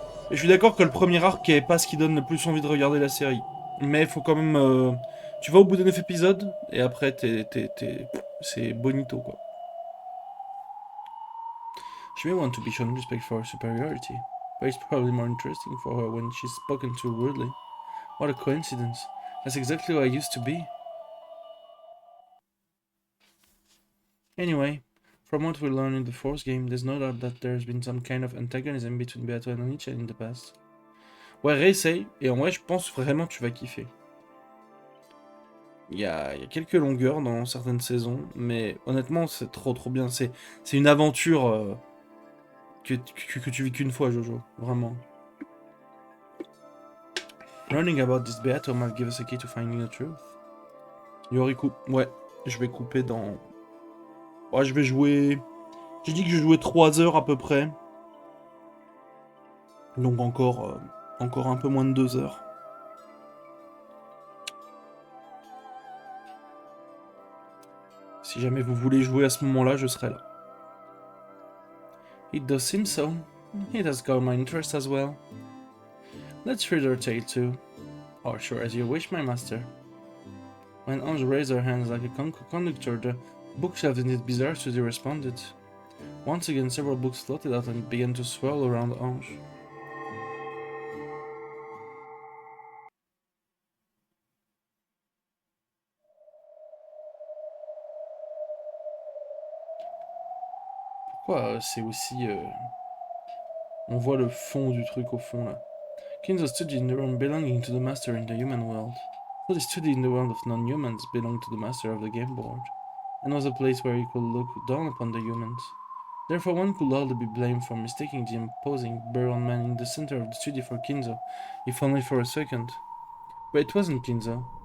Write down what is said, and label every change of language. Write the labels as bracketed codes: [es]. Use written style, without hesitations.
[fr] Et je suis d'accord que le premier arc est pas ce qui donne le plus envie de regarder la série. Mais il faut quand même... tu vas au bout de 9 épisodes, et après c'est bonito quoi. [en] She may want to be shown respect for her superiority, but it's probably more interesting for her when she's spoken to rudely. What a coincidence. That's exactly what I used to be. Anyway, from what we learned in the fourth game, there's no doubt that there's been some kind of antagonism between Beato and Onichan in the past. [fr] Ouais, réessaye, et en vrai, je pense vraiment que tu vas kiffer. Il y a quelques longueurs dans certaines saisons, mais honnêtement, c'est trop bien. C'est une aventure que tu vis qu'une fois, Jojo. Vraiment. [en] Learning about this beato might give us a key to finding the truth. Yoriku. [fr] Ouais, je vais couper dans... Ouais, je vais jouer... J'ai dit que je jouais 3 heures à peu près. Donc encore un peu moins de 2 heures. Si jamais vous voulez jouer à ce moment-là, je serai là. [en] It does seem so. It has got my interest as well. Let's read our tale too. Oh, sure, as you wish, my master. When Ange raised her hands like a conductor, the bookshelf in its bizarre study responded. Once again, several books floated out and began to swirl around Ange. [fr] Pourquoi c'est aussi... On voit le fond du truc au fond, là. [en] Kinzo studied in the room belonging to the master in the human world. So he studied in the world of non-humans belonged to the master of the game board, and was a place where he could look down upon the humans. Therefore one could hardly be blamed for mistaking the imposing brown man in the center of the studio for Kinzo, if only for a second. But it wasn't Kinzo.